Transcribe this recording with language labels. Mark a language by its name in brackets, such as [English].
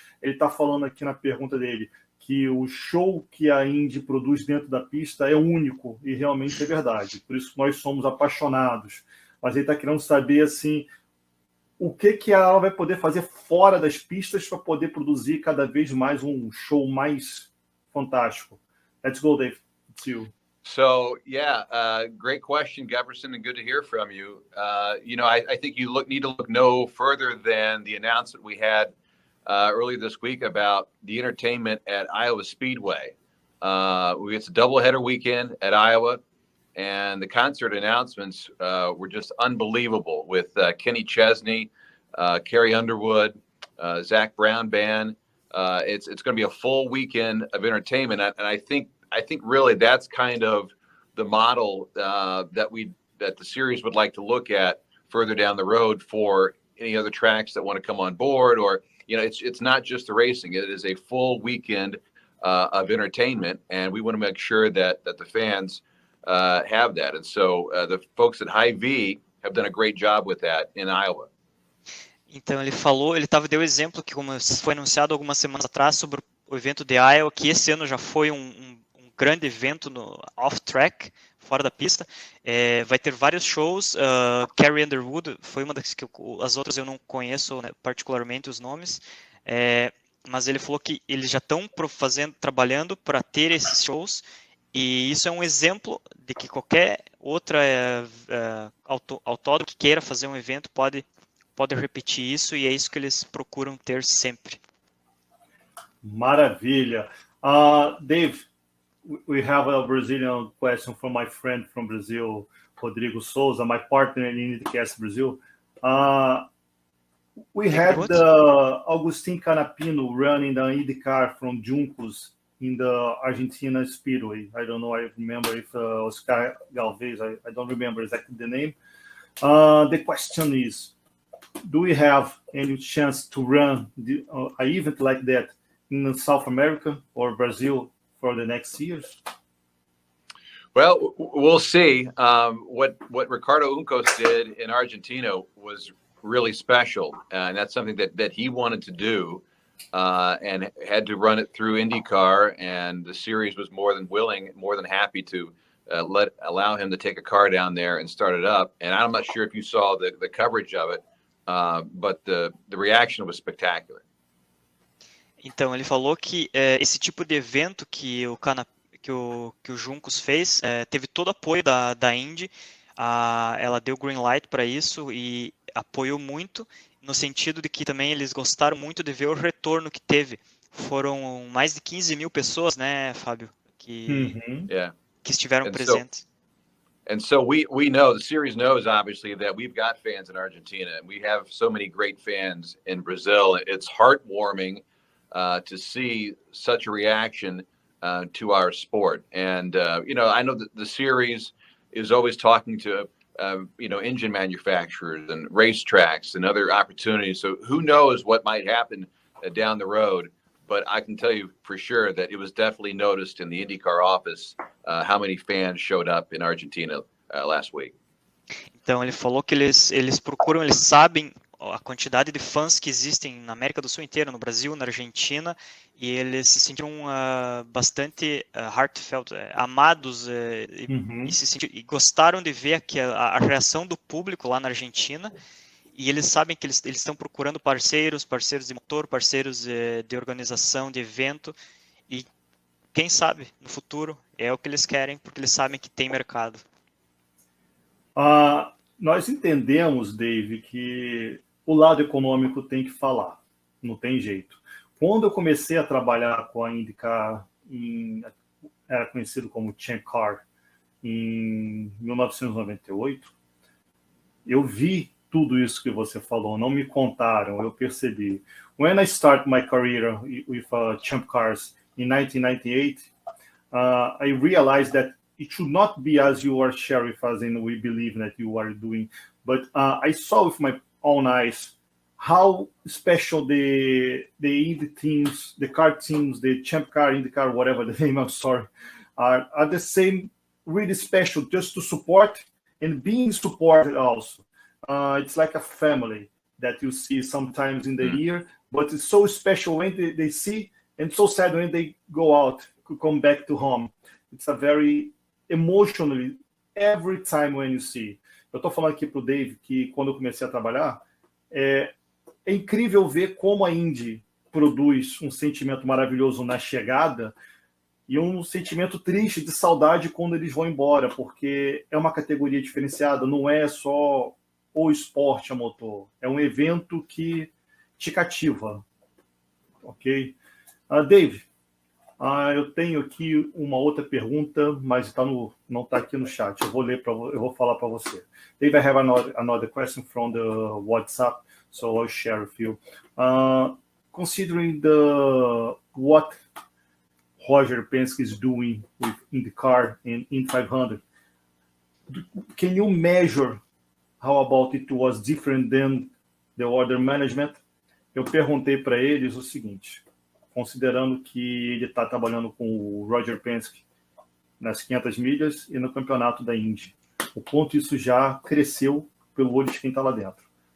[Portuguese] Ele está falando aqui na pergunta dele que o show que a Indy produz dentro da pista é único, e realmente é verdade. Por isso nós somos apaixonados. Mas ele está querendo saber assim, o que ela vai poder fazer fora das pistas para poder produzir cada vez mais um show mais fantástico. [English] Let's go, Dave. It's you. So, great question, Jefferson, and good to hear from you. I think you need to look no further than the announcement we had earlier this week about the entertainment at Iowa Speedway. It's a doubleheader weekend at Iowa, and the concert announcements were just unbelievable with Kenny Chesney, Carrie Underwood, Zach Brown Band. It's going to be a full weekend of entertainment, and I think really that's kind of the model that the series would like to look at further down the road for any other tracks that want to come on board, or it's not just the racing; it is a full weekend of entertainment, and we want to make sure that the fans have that. And so the folks at Hy-Vee have done a great job with that in Iowa. [Portuguese] Então ele deu exemplo que, como foi anunciado algumas semanas atrás, sobre o evento de Iowa, que esse ano já foi um grande evento no off-track, fora da pista. Vai ter vários shows. Carrie Underwood foi uma das que as outras eu não conheço, né, particularmente os nomes. Mas ele falou que eles já estão trabalhando para ter esses shows. E isso é um exemplo de que qualquer Outra é autódromo que queira fazer um evento pode repetir isso, e é isso que eles procuram ter sempre. Maravilha. [English] Dave, we have a Brazilian question from my friend from Brazil, Rodrigo Souza, my partner in IndyCast Brasil. We had Agustin Canapino running the IndyCar from Juncos in the Argentina Speedway. I don't know, I remember if Oscar Galvez, I don't remember exactly the name. The question is, do we have any chance to run an event like that in South America or Brazil for the next years? Well, we'll see. What Ricardo Uncos did in Argentina was really special, and that's something that he wanted to do, and had to run it through IndyCar, and the series was more than happy to allow him to take a car down there and start it up. And I'm not sure if you saw the coverage of it, but the reaction was spectacular. [Portuguese] Então, ele falou que esse tipo de evento que o Juncos fez, teve todo o apoio da Indy, ela deu [English] green light [Portuguese] para isso e apoiou muito, no sentido de que também eles gostaram muito de ver o retorno que teve. Foram mais de 15 mil pessoas, né, Fábio, que estiveram presentes. [English] And so we know, the series knows, obviously, that we've got fans in Argentina, and we have so many great fans in Brazil. It's heartwarming to see such a reaction to our sport. And, I know that the series is always talking to, engine manufacturers and racetracks and other opportunities. So who knows what might happen down the road. But I can tell you for sure that it was definitely noticed in the IndyCar office how many fans showed up in Argentina last week. [Portuguese] Então, ele falou que eles procuram, eles sabem a quantidade de fãs que existem na América do Sul inteira, no Brasil, na Argentina, e eles se sentiram bastante heartfelt, amados, e gostaram de ver a reação do público lá na Argentina, e eles sabem que eles estão procurando parceiros de motor, parceiros de organização, de evento, e quem sabe, no futuro, é o que eles querem, porque eles sabem que tem mercado. Nós entendemos, Dave, que o lado econômico tem que falar, não tem jeito. Quando eu comecei a trabalhar com a IndyCar, era conhecido como Champ Car, em 1998, eu vi tudo isso que você falou, não me contaram, eu percebi. [English] When I started my career with Champ Cars in 1998, I realized that it should not be as you are sharing, as in we believe that you are doing, but I saw with my own eyes how special the Indy teams, the car teams, the Champ Car, IndyCar, whatever the name, I'm sorry, are the same, really special, just to support and being supported also. It's like a family that you see sometimes in the year, but it's so special when they see, and so sad when they go out, to come back to home. It's a very emotionally, every time when you see. [Portuguese] Eu estou falando aqui para o Dave que quando eu comecei a trabalhar, é incrível ver como a Indy produz um sentimento maravilhoso na chegada e um sentimento triste de saudade quando eles vão embora, porque é uma categoria diferenciada, não é só o esporte a motor, é um evento que te cativa, ok? Dave, eu tenho aqui uma outra pergunta, mas não está aqui no chat. Eu vou falar para você. [English] Dave, I have another question from the WhatsApp, so I'll share with you. Considering what Roger Penske is doing with IndyCar and Indy 500, can you measure how about it was different than the other management? [Portuguese] Eu perguntei para eles o seguinte: considerando que ele está trabalhando com o Roger Penske nas 500 milhas e no campeonato da Indy, o quanto isso já cresceu pelo olho de quem está lá dentro.